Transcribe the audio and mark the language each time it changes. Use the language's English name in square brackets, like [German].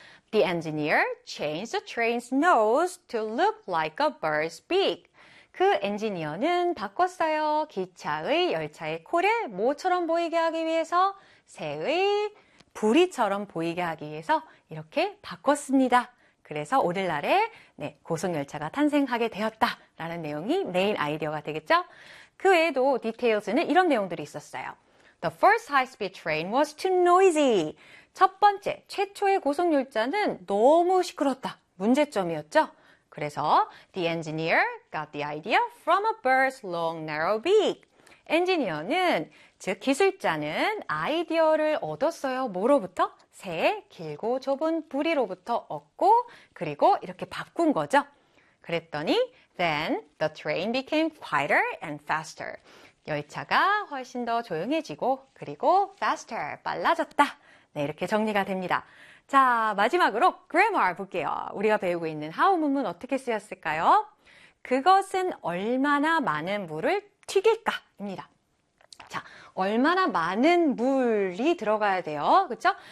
[English] The engineer changed the train's nose to look like a bird's beak. [Korean] 그 엔지니어는 바꿨어요. 기차의 열차의 코를 모처럼 보이게 하기 위해서, 새의 부리처럼 보이게 하기 위해서 이렇게 바꿨습니다. 그래서 오늘날에 네, 고속열차가 탄생하게 되었다라는 내용이 메인 아이디어가 되겠죠? 그 외에도 디테일즈는 이런 내용들이 있었어요. [English] The first high-speed train was too noisy. [Korean] 첫 번째, 최초의 고속열차는 너무 시끄럽다. 문제점이었죠? 그래서 [English] the engineer got the idea from a bird's long, narrow beak. [Korean] 엔지니어는, 즉 기술자는 아이디어를 얻었어요. 뭐로부터? 새의 길고 좁은 부리로부터 얻고, 그리고 이렇게 바꾼 거죠. 그랬더니 [English] then the train became quieter and faster. [Korean] 열차가 훨씬 더 조용해지고, 그리고 faster, 빨라졌다. 네, 이렇게 정리가 됩니다. 자, 마지막으로 grammar 볼게요. 우리가 배우고 있는 how 문문 어떻게 쓰였을까요? 그것은 얼마나 많은 물을 튀길까? 입니다. 자, 얼마나 많은 물이 들어가야 돼요? 그렇죠?